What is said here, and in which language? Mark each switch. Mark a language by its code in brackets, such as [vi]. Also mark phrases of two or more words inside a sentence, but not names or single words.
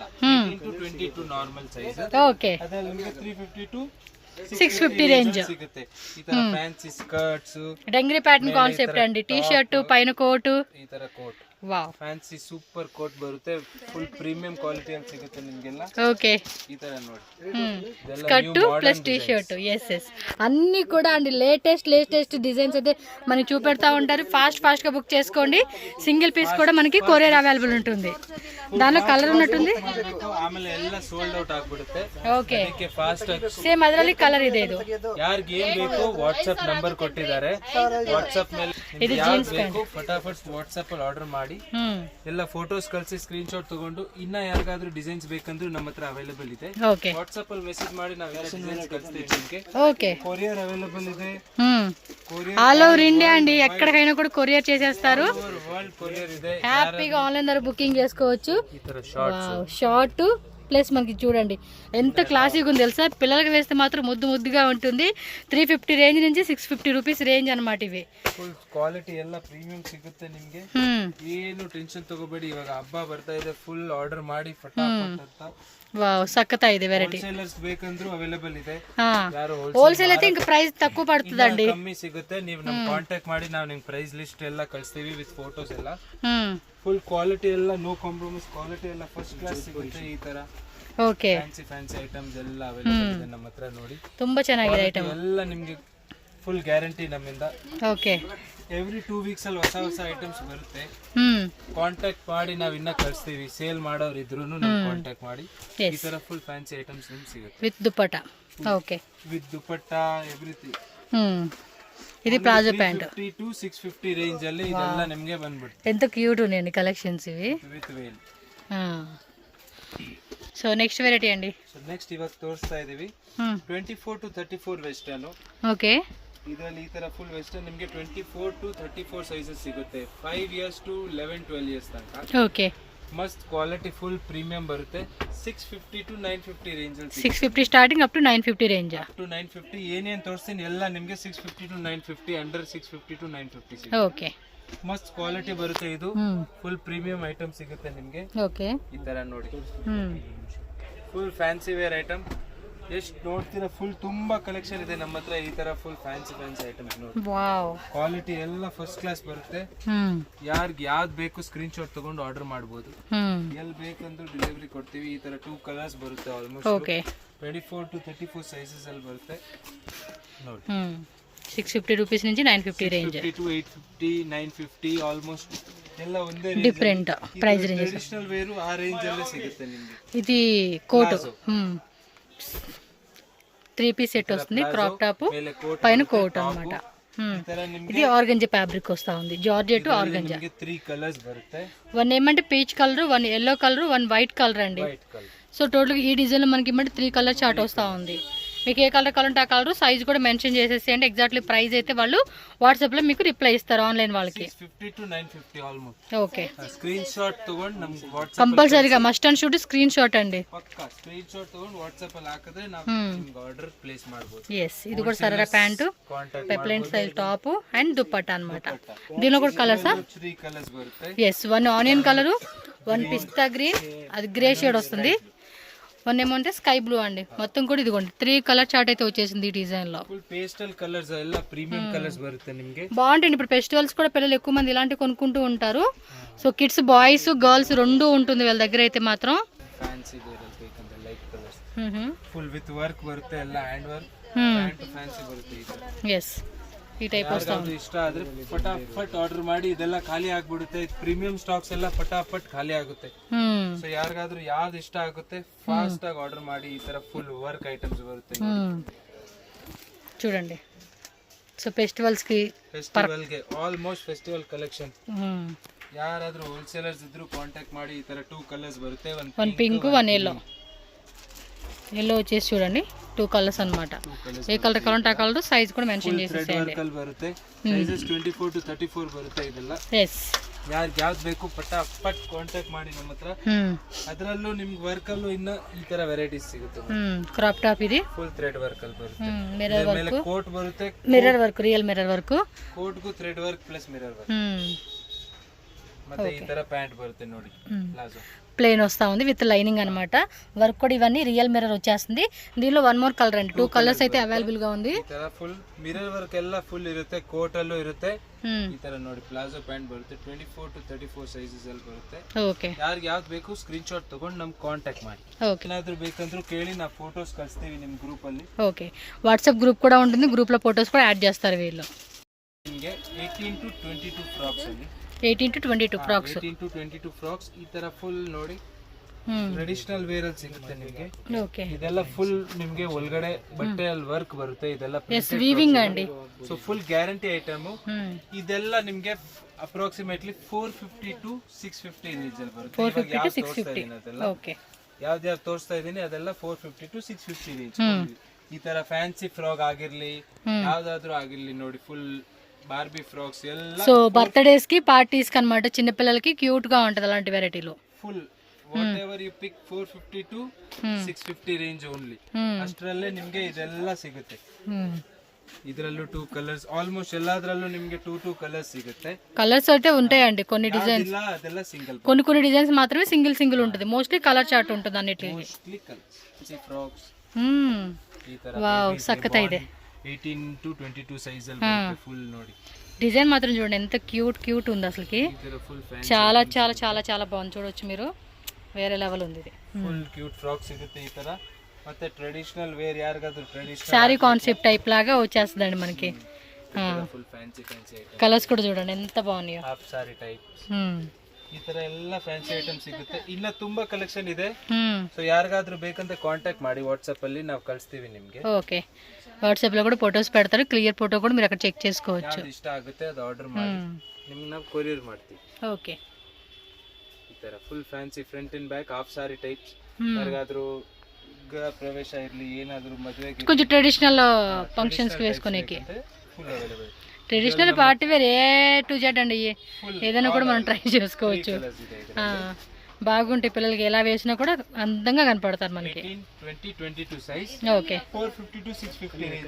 [en] 18 to 22 normal size. [kn] ಓಕೆ. ಅದ್ರಲ್ಲಿ ನಿಮಗೆ 350 to 650 ರೇಂಜ್ ಸಿಗುತ್ತೆ. ಈ ತರ [en] fancy skirts, dungaree pattern concept [te] ಅಂడి. [en] T shirt [te] ಪೈನ ಕೋಟ್, [kn] ಈ ತರ ಕೋಟ್, ವಾವ್ [en] fancy super coat [kn] ಬರುತ್ತೆ. [en] full premium quality [kn] ಅಂತ ಸಿಗುತ್ತೆ ನಿಮ್ಗೆಲ್ಲ. [te] ఓకే. [kn] ఈ ತರ ನೋಡಿ. [en] skirt plus T shirt. [te] ఎస్ అన్ని కూడా అండి [en] latest designs [te] అయితే మనకి చూపెడతా ఉంటారు. ఫాస్ట్ గా బుక్ చేసుకోండి. సింగిల్ పీస్ కూడా మనకి [en] courier available [te] ఉంటుంది. దానిలో కలర్ ఉన్నట్టుంది. [kn] ಆಮೇಲೆ ಎಲ್ಲ [en] sold out [kn] ಆಗ್ಬಿಡುತ್ತೆ. ಓಕೆ. ಅದಕ್ಕೆ ಫಾಸ್ಟ್ ಆಗಿ ಸೇಮ್ ಅದರಲ್ಲಿ ಕಲರ್ ಇದೆ. ಇದು ಯಾರಿಗೆ ಏನ್ ಬೇಕು [en] WhatsApp number [kn] ಕೊಟ್ಟಿದ್ದಾರೆ. ವಾಟ್ಸ್ಆಪ್ ಮೇಲೆ ಇದು [en] jeans pant [kn] ಫಟಾಫಟ್ ವಾಟ್ಸ್ಆಪ್ ಅಲ್ಲಿ ಆರ್ಡರ್ ಮಾಡಿ ಎಲ್ಲ ಫೋಟೋಸ್ ಕಳಿಸಿ [en] screen shot [kn] ತಗೊಂಡು ಇನ್ನ ಯಾರಿಗಾದ್ರೂ ಡಿಸೈನ್ಸ್ ಬೇಕಂದ್ರೂ ನಮ್ಮ ಹತ್ರ ಅವೈಲೇಬಲ್ ಇದೆ. ಓಕೆ. ವಾಟ್ಸ್ಆಪ್ ಅಲ್ಲಿ ಮೆಸೇಜ್ ಮಾಡಿ ನಾವೆಲ್ಲ ಡಿಸೈನ್ಸ್ ಕಳಿಸ್ತೀವಿ ನಿಮಗೆ. [te] ఓకే. [en] courier available [te] ಇದೆ. కొరియర్ [en] all over India [te] అండి. ఎక్కడికైనా కూడా కొరియర్ చేసేస్తారు. [en] world courier [te] ಇದೆ. హ్యాపీగా ఆన్లైన్ ద్వారా బుకింగ్ చేసుకోవచ్చు. ఈ ತರ షార్ట్ ప్లస్ మనకి చూడండి ఎంత క్లాసిక్ ఉంది తెలుసా. పిల్లలకి వేస్తే మాత్రం ముద్దుగా ఉంటుంది. 350 రేంజ్ నుంచి 650 [en] rupees range [te] అన్నమాట ఇవి. [en] full quality [kn] ಎಲ್ಲ ಪ್ರೀಮಿಯಂ ಸಿಗುತ್ತೆ ನಿಮ್ಗೆ. ಏನು ಟೆನ್ಷನ್ ತಗೋಬೇಡಿ. ಇವಾಗ ಹಬ್ಬ ಬರ್ತಾ ಇದೆ. ಫುಲ್ ಆರ್ಡರ್ ಮಾಡಿ ಫಟಾಫಟ್ ಅಂತ. వావ్ సక్కతా ಇದೆ ವೆರೈಟಿ. ಹೋಲ್ಸೇಲರ್ಸ್ ಬೇಕಂದ್ರೂ ಅವೈಲೇಬಲ್ ಇದೆ. ಯಾರು ಹೋಲ್ಸೇಲ್ [te] అయితే ఇంకా ప్రైస్ తక్కువ పడుతుందండి. [kn] ಕಮ್ಮಿ ಸಿಗುತ್ತೆ. ನೀವು ನಮ್ ಕಾಂಟ್ಯಾಕ್ಟ್ ಮಾಡಿ ನಾವು ನಿಮ್ಗೆ [en] price list [kn] ಎಲ್ಲ ಕಳಿಸ್ತೀವಿ [en] with photos [kn] ಎಲ್ಲ. [en] full quality [kn] ಎಲ್ಲ [en] no compromise. [kn] ಕ್ವಾಲಿಟಿ ಎಲ್ಲ [en] first class [kn] ಸಿಗುತ್ತೆ. ಈ ತರ ಓಕೆ. [en] fancy items [kn] ಎಲ್ಲ ಅವೈಲೇಬಲ್ ಇದೆ ನಮ್ಮ ಹತ್ರ. ನೋಡಿ ತುಂಬಾ ಚೆನ್ನಾಗಿದೆ ಐಟಮ್ ಎಲ್ಲ ನಿಮ್ಗೆ. [en] full guarantee [kn] ನಮ್ಮಿಂದ. ಓಕೆ. [en] every 2 weeks [kn] ಅಲ್ಲಿ ಹೊಸ ಐಟಮ್ಸ್ ಬರುತ್ತೆ. ಕಾಂಟ್ಯಾಕ್ಟ್ ಮಾಡಿ ನಾವ್ ಇನ್ನ ಕಳಿಸ್ತೀವಿ. ಸೇಲ್ ಮಾಡೋರು ಇದ್ರು ಕಾಂಟ್ಯಾಕ್ಟ್ ಮಾಡಿ. ಈ ತರ [en] full fancy items [kn] ನಿಮ್ಗೆ ಸಿಗುತ್ತೆ [en] with dupatta. okay. with dupatta everything. [te] ఇది [en] palazzo pant [kn] 350 to 650 ರೇಂಜ್ ಅಲ್ಲಿ ಇದೆಲ್ಲ ನಿಮಗೆ ಬಂದ್ಬಿಡುತ್ತೆ. [te] ఎంత క్యూట్ ఉన్నాయండి కలెక్షన్స్ ఇవి. [en] with veil. [te] సో నెక్స్ట్ వెరైటీ అండి. [en] so next [kn] ఇವಾಗ ತೋರಿಸ್ತಾ ಇದೀವಿ 24 to 34 ವೆಸ್ಟರ್ನ್. ಓಕೆ. ಇದರಲ್ಲಿ ಈ ತರ ಫುಲ್ ವೆಸ್ಟರ್ನ್ ನಿಮಗೆ 24 to 34 ಸೈಜಸ್ ಸಿಗುತ್ತೆ. [en] 5 years to 11 12 years ತನಕ. [kn] ಓಕೆ. ಮಸ್ತ್ ಕ್ವಾಲಿಟಿ ಫುಲ್ ಪ್ರೀಮಿಯಂ ಬರುತ್ತೆ. 650 to 950 ರೇಂಜ್ ಅಲ್ಲಿ. [en] 650 starting up to 950 range. [kn] ಅಪ್ ಟು 950 ಏನೇನ್ ತೋರಿಸ್ತೀನಿ ಎಲ್ಲ ನಿಮಗೆ 650 to 950 ಅಂಡರ್ 650 to 950. ಓಕೆ. ಮಸ್ತ್ ಕ್ವಾಲಿಟಿ ಬರುತ್ತೆ. ಇದು ಫುಲ್ ಪ್ರೀಮಿಯಂ ಐಟಮ್ ಸಿಗುತ್ತೆ ನಿಮಗೆ. ಓಕೆ. ಈ ತರ ನೋಡಿ. ಫುಲ್ ಫ್ಯಾನ್ಸಿ ವೇರ್ ಐಟಮ್. ಎಷ್ಟು ನೋಡ್ತೀರಾ ಫುಲ್ ತುಂಬಾ ಕಲೆಕ್ಷನ್ ಇದೆ ನಮ್ಮ ಹತ್ರ. ಈ ತರ ಫುಲ್ ಫ್ಯಾನ್ಸಿ ಐಟಮ್ಸ್ ನೋಡಿ. ವಾವ್. ಕ್ವಾಲಿಟಿ ಎಲ್ಲ ಫಸ್ಟ್ ಕ್ಲಾಸ್ ಬರುತ್ತೆ. ಯಾರಿಗೆ ಯಾವ್ದು ಬೇಕು ಸ್ಕ್ರೀನ್ ಶಾಟ್ ತಗೊಂಡು ಆರ್ಡರ್ ಮಾಡಬಹುದು. ಎಲ್ಲಿ ಬೇಕಂದ್ರೂ ಡೆಲಿವರಿ ಕೊಡ್ತೀವಿ. ಈ ತರ 2 ಕಲರ್ಸ್ ಬರುತ್ತೆ. ಆಲ್ಮೋಸ್ಟ್ ಓಕೆ. 24 to 34 ಸೈಜಸ್ ಅಲ್ಲಿ ಬರುತ್ತೆ ನೋಡಿ. 650 ರೂಪೀಸ್ నుంచి 950 ರೇಂಜ್. 50 to 850 950 ಆಲ್ಮೋಸ್ಟ್ ಎಲ್ಲ ಒಂದೇ ಡಿಫರೆಂಟ್ ಪ್ರೈಸ್ ರೇಂಜ್. ಟ್ರೆಡಿಷನಲ್ ವೇರು ಆ ರೇಂಜ್ ಅಲ್ಲೇ ಸಿಗುತ್ತೆ ನಿಮಗೆ. [te] ఇది కోట్ 3 పీస్ సెట్ వస్తుంది. క్రాప్ టాప్ పైన కోట్ అన్నమాట. ఇది ఆర్గంజా ఫ్యాబ్రిక్ వస్తా ఉంది. జార్జెట్ ఆర్గంజా. 3 కలర్స్ బರುತ್ತೆ. వన్ ఏమంటే పీచ్ కలర్, వన్ ఎల్లో కలర్, వన్ వైట్ కలర్ అండి. సో టోటల్ ఈ డిజైన్ లో మనకి ఇమ్మంటే 3 కలర్ చార్ట్ వస్తా ఉంది. మీకు ఏ కలర్ కావాలంటే ఆ కలర్ సైజ్ కూడా మెన్షన్ చేసేసేయండి. ఎగ్జాక్ట్లీ ప్రైస్ అయితే వాళ్ళు వాట్సాప్ లో మీకు రిప్లై ఇస్తారు ఆన్లైన్ వాళ్ళకి. 650 to 950 ఆల్మోస్ట్. ఓకే. [en] screen shot [kn] ತಗೊಂಡು ನಮಗೆ ವಾಟ್ಸ್ಆಪ್ [en] compulsoryగా must and shoot screen shot అండి. [kn] ಪಕ್ಕಾ ಸ್ಕ್ರೀನ್ ಶಾಟ್ ತಗೊಂಡು ವಾಟ್ಸ್ಆಪ್ ಅಲ್ಲಿ ಹಾಕಿದ್ರೆ ನಾವು ನಿಮಗೆ ಆರ್ಡರ್ ಪ್ಲೇಸ್ ಮಾಡಬಹುದು. [te] yes ఇది కూడా సరరా ప్యాంట్, పెప్లైన్ స్టైల్ టాప్ అండ్ దుపట్టా అన్నమాట. దీనిలో కూడా కలర్స్ 3 కలర్స్ బರುತ್ತೆ. yes వన్ ఆనియన్ కలర్, వన్ పిస్తా గ్రీన్, అది గ్రే షేడ్ వస్తుంది. వన్ ఏమంటే స్కై బ్లూ అండి. మొత్తం కూడా ఇదిగోండి 3 కలర్ చార్ట్ అయితే వచ్చేసింది ఈ డిజైన్ లో. ఫుల్ పేస్టల్ కలర్స్ ಎಲ್ಲ ప్రీమియం కలర్స్ బರುತ್ತೆ ನಿಮಗೆ. బాగుంటుంది. ఇప్పుడు ఫెస్టివల్స్ కూడా పిల్లలు ఎక్కువ మంది ఇలాంటి కొనుక్కుంటూ ఉంటారు. సో కిడ్స్ బాయ్స్ గర్ల్స్ రెండు ఉంటుంది వీళ్ళ దగ్గర అయితే మాత్రం. [kn] ఫ్యాన్సీ వేర్ ಬೇಕಂದ್ರೆ ಲೈಟ್ ಕಲರ್ಸ್ ಫುಲ್ ವಿತ್ ವರ್ಕ್ ಬರುತ್ತೆ, ಎಲ್ಲ ಹ್ಯಾಂಡ್ ವರ್ಕ್, ಪ್ಯಾಂಟ್ ಫ್ಯಾನ್ಸಿ ಬರುತ್ತೆ ಈ ತರ. ಎಸ್, ಈ ಟೈಪ್ ವಸ್ತಾ ಯಾರಿಗಾದ್ರೂ ಇಷ್ಟ ಆದ್ರೆ ಫಟಾಫಟ್ ಆರ್ಡರ್ ಮಾಡಿ, ಇದೆಲ್ಲ ಖಾಲಿ ಆಗ್ಬಿಡುತ್ತೆ. ಪ್ರೀಮಿಯಂ ಸ್ಟಾಕ್ಸ್ ಎಲ್ಲ ಫಟಾಫಟ್ ಖಾಲಿ ಆಗುತ್ತೆ. ಸೊ ಯಾರಿಗಾದ್ರೂ ಯಾವ್ದು ಇಷ್ಟ ಆಗುತ್ತೆ ಫಾಸ್ಟ್ ಆಗಿ ಆರ್ಡರ್ ಮಾಡಿ. ಈ ತರ ಫುಲ್ ವರ್ಕ್ ಐಟಮ್ಸ್ ಬರುತ್ತೆ [te] చూడండి. సో ఫెస్టివల్స్ కి [kn] ಫೆಸ್ಟಿವಲ್ಗೆ ಆಲ್ಮೋಸ್ಟ್ ಫೆಸ್ಟಿವಲ್ ಕಲೆಕ್ಷನ್. ಯಾರಾದ್ರೂ ಹೋಲ್ಸೇಲರ್ಸ್ ಇದ್ರು ಕಾಂಟ್ಯಾಕ್ಟ್ ಮಾಡಿ. ಈ ತರ 2 ಕಲರ್ಸ್ ಬರುತ್ತೆ, [te] వన్ పింక్ వన్ ఎల్లో. ఎల్లో వచ్చేసి చూడండి 2 కలర్స్ అన్నమాట. ఏ కలర్ కావాలంటే ఆ కలర్, సైజ్ కూడా మెన్షన్ చేసేసేయండి. [kn] వర్క్ ಬರುತ್ತೆ, ಸೈಜಸ್ 24 to 34 ಬರುತ್ತೆ ಇದೆಲ್ಲ. ಎಸ್, ಯಾರಿಗೆ ಯಾವ್ದು ಬೇಕು ಫಟಾಫಟ್ ಕಾಂಟ್ಯಾಕ್ಟ್ ಮಾಡಿ ನಮ್ಮ ಹತ್ರ. ಅದರಲ್ಲೂ ನಿಮ್ಗೆ ವರ್ಕ್ ಅಲ್ಲೂ ಇನ್ನ ಈ ತರ ವೆರೈಟೀಸ್ ಸಿಗುತ್ತೆ. ಕ್ರಾಪ್ ಟಾಪ್ ಇದೆ, ಫುಲ್ ಥ್ರೆಡ್ ವರ್ಕ್ ಅಲ್ಲಿ ಬರುತ್ತೆ. ಮಿರರ್ ಮೇಲೆ ವರ್ಕ್, ಕೋಟ್ ಬರುತ್ತೆ, ಮಿರರ್ ವರ್ಕ್, ರಿಯಲ್ ಮಿರರ್ ವರ್ಕ್. ಕೋಟ್ಗೂ ಥ್ರೆಡ್ ವರ್ಕ್ ಪ್ಲಸ್ ಮಿರರ್ ವರ್ಕ್. ಮತ್ತೆ ಈ ತರ ಪ್ಯಾಂಟ್ ಬರುತ್ತೆ ನೋಡಿ, ಪ್ಲಾಜೋ [te] ప్లెయిన్ వస్తూ ఉంది విత్ లైనింగ్ అనమాట. వర్క్ కూడా ఇవన్నీ రియల్ మిర్రర్ వచ్చేస్తుంది. దీనిలో 1 మోర్ కలర్ అండి, 2 కలర్స్ అయితే అవైలబుల్ గా ఉంది. [kn] ಈ ತರ ಫುಲ್ ಮಿರರ್ ವರ್ಕ್ ಎಲ್ಲ ಫುಲ್ ಇರುತ್ತೆ, ಕೋಟ್ ಅಲ್ಲೂ ಇರುತ್ತೆ. ಈ ತರ ನೋಡಿ ಪ್ಲಾಜೋ ಪ್ಯಾಂಟ್ ಬರುತ್ತೆ, 24 to 34 ಸೈಜಸ್ ಅಲ್ಲಿ ಬರುತ್ತೆ. ಓಕೆ, ಯಾರಿಗೆ ಯಾವ್ದು ಬೇಕು ಸ್ಕ್ರೀನ್ ಶಾಟ್ ತಗೊಂಡು ನಮ್ಗೆ ಕಾಂಟ್ಯಾಕ್ಟ್ ಮಾಡಿ. ಓಕೆ, ಏನಾದ್ರೂ ಬೇಕಂದ್ರೂ ಕೇಳಿ, ನಾವು ಫೋಟೋಸ್ ಕಳಿಸ್ತೀವಿ ನಿಮ್ ಗ್ರೂಪ್ ಅಲ್ಲಿ. [te] ఓకే, వాట్సాప్ గ్రూప్ కూడా ఉంటుంది, గ్రూప్ లో ఫోటోస్ కూడా యాడ్ చేస్తారు వీళ్ళు. [kn] ನಿಮಗೆ 18 to 22 ಫ್ರಾಕ್ಸ್ ಅಲ್ಲಿ 18 to 22 ಫ್ರಾಕ್ಸ್. 18 to 22 ಫ್ರಾಕ್ಸ್ ಈ ತರ ಫುಲ್ ನೋಡಿ ಟ್ರೆಡಿಷನಲ್ ವೇರ್ ಅಲ್ಲಿ ಸಿಗುತ್ತೆ ನಿಮಗೆ. ಓಕೆ, ಇದೆಲ್ಲ ಫುಲ್ ನಿಮಗೆ ಒಳಗಡೆ ಬಟ್ಟೆ ಅಲ್ಲಿ ವರ್ಕ್ ಬರುತ್ತೆ. ಇದೆಲ್ಲ ಎಸ್, ವೀವಿಂಗ್ ಅಂడి. ಸೊ ಫುಲ್ ಗ್ಯಾರಂಟಿ ಐಟಮ್. ಇದೆಲ್ಲ ನಿಮಗೆ ಅಪ್ರಾಕ್ಸಿಮೇಟ್ಲಿ 450 to 650 ರೇಂಜ್ ಅಲ್ಲಿ ಬರುತ್ತೆ. 450 to 650. ಓಕೆ, ಯಾವ್ದು ತೋರಿಸ್ತಾ ಇದೀನಿ ಅದೆಲ್ಲ 450 to 650 ರೇಂಜ್. ಈ ತರ ಫ್ಯಾನ್ಸಿ ಫ್ರಾಕ್ ಆಗಿರ್ಲಿ, ಯಾವ್ದಾದ್ರು ಆಗಿರ್ಲಿ ನೋಡಿ, ಫುಲ್ ಬಾರ್ಬಿ ಫ್ರಾಕ್ಸ್ ಎಲ್ಲ. [te] సో బర్త్డేస్ కి పార్టీస్ కి అన్నమాట, చిన్న పిల్లలకి క్యూట్ గా ఉంటది అలాంటి వెరైటీలో. [en] full whatever you pick 450 to 650 range only. [kn] ಅಷ್ಟರಲ್ಲೇ ನಿಮ್ಗೆ ಇದೆಲ್ಲ ಸಿಗುತ್ತೆ. ಇದರಲ್ಲೂ 2 ಕಲರ್ಸ್, ಆಲ್ಮೋಸ್ಟ್ ಎಲ್ಲಾದ್ರಲ್ಲೂ ನಿಮ್ಗೆ 2 ಕಲರ್ಸ್ ಸಿಗುತ್ತೆ. [te] కలర్స్ అయితే ఉంటాయండి, కొన్ని డిజైన్స్, [kn] ಅದೆಲ್ಲ ಸಿಂಗಲ್. [te] కొన్ని డిజైన్స్ మాత్రమే సింగిల్ ఉంటుంది. మోస్ట్లీ కలర్ చార్ట్ ఉంటుంది అన్నిటికి. [kn] ಮೋಸ್ಟ್ಲಿ ಕಲರ್ಸ್ ಫ್ರಾಕ್ಸ್ ಈ ತರ. వావ్, సక్కతా ಇದೆ. 18 to 22 సైజ్ ಅಲ್ಲಿ ಬರುತ್ತೆ ಫುಲ್ ನೋಡಿ. [te] డిజైన్ మాత్రం చూడండి ఎంత క్యూట్ ఉంది అసలుకి. [kn] ಈ ತರ ಫುಲ್ ಫ್ಯಾನ್ಸಿ [te] చాలా చాలా చాలా చాలా బాగుంది, చూడొచ్చు మీరు. వేరే లెవెల్ ఉంది ఇది. [kn] ಫುಲ್ ಕ್ಯೂಟ್ ಫ್ರಾಕ್ ಸಿಗುತ್ತೆ ಈ ತರ. ಮತ್ತೆ ಟ್ರೆಡಿಷನಲ್ ವೇರ್ ಯಾರಿಗಾದ್ರೂ ಟ್ರೆಡಿಷನಲ್ [te] శారీ కాన్సెప్ట్ టైప్ లాగా వచ్చేస్తుందండి మనకి. [kn] ಫುಲ್ ಫ್ಯಾನ್ಸಿ ಐಟಮ್. [te] కలర్స్ కూడా చూడండి ఎంత బాగున్నాయో. [kn] ಹಾಫ್ ಸಾರಿ ಟೈಪ್ ಈ ತರ ಎಲ್ಲ ಫ್ಯಾನ್ಸಿ ಐಟಮ್ ಸಿಗುತ್ತೆ. ಇನ್ನ ತುಂಬಾ ಕಲೆಕ್ಷನ್ ಇದೆ. ಸೊ ಯಾರಿಗಾದ್ರೂ ಬೇಕಂತ ಕಾಂಟ್ಯಾಕ್ಟ್ ಮಾಡಿ, ವಾಟ್ಸಾಪ್ ಅಲ್ಲಿ ನಾವು ಕಳಿಸ್ತೀವಿ ನಿಮ್ಗೆ. [te] ఓకే, వాట్సాప్ లో కూడా ఫొటోస్ పెడతారు, క్లియర్ ఫోటో కూడా మీరు అక్కడ చెక్ చేసుకోవచ్చు. [kn] ಯಾವ್ದು ಇಷ್ಟ ಆಗುತ್ತೆ ಅದು ಆರ್ಡರ್ ಮಾಡಿ ನಿಮ್ಗೆ ನಾವು ಕೊರಿಯರ್ ಮಾಡ್ತೀವಿ. [te] ఓకే, [kn] ಈ ತರ ಫುಲ್ ಫ್ಯಾನ್ಸಿ ಫ್ರಂಟ್ ಅಂಡ್ ಬ್ಯಾಕ್ ಹಾಫ್ ಸಾರಿ ಟೈಪ್ಸ್. ಯಾರಿಗಾದ್ರೂ ಗೃಹ ಪ್ರವೇಶ ಇರ್ಲಿ, ಏನಾದ್ರೂ ಮದುವೆಗೆ, [te] కొంచెం ట్రెడిషనల్ ఫంక్షన్స్ కి వేసుకునేకి [kn] ಫುಲ್ ಅವೈಲೇಬಲ್. [te] ట్రెడిషనల్ పార్టీ వేర్ ఏ టు జెడ్ అండి. ఏదైనా కూడా మనం ట్రై చేసుకోవచ్చు. బాగుంటాయి, పిల్లలకి ఎలా వేసినా కూడా అందంగా కనపడతారు మనకి. 20-22 సైజ్. ఓకే, 450 to 650 రేంజ్.